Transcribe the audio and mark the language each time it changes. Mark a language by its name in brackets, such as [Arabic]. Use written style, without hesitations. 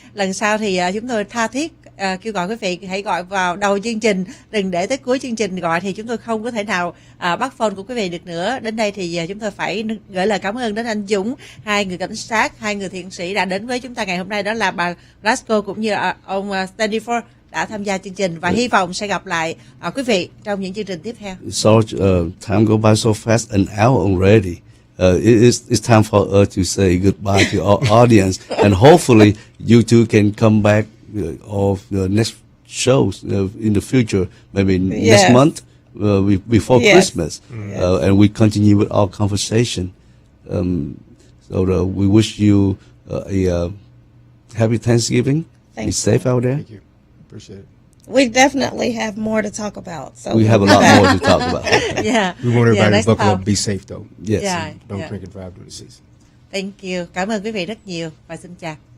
[Vietnamese] Lần sau thì chúng tôi tha thiết kêu gọi quý vị hãy gọi vào đầu chương trình, đừng để tới cuối chương trình gọi thì chúng tôi không có thể nào bắt phone của quý vị được nữa. Đến đây thì chúng tôi phải gửi lời cảm ơn đến anh Dũng, hai người cảnh sát, hai người thiện sĩ đã đến với chúng ta ngày hôm nay, đó là bà Glasgow cũng như ông Stanford đã tham gia chương trình, và hy vọng sẽ gặp lại quý vị trong những chương trình tiếp theo. [English] Sarge, time go by so fast, an hour already. It's time for us to say goodbye to our audience, and hopefully you two can come back of the next shows in the future, maybe next month before Christmas, and we continue with our conversation. So we wish you a happy Thanksgiving. Be safe out there. Thank you. Appreciate it. We definitely have more to talk about. So we have a lot more to talk about. We want everybody to buckle up, be safe though. Yes. Don't drink and drive during the season. Thank you. [Vietnamese] Cảm ơn quý vị rất nhiều và xin chào.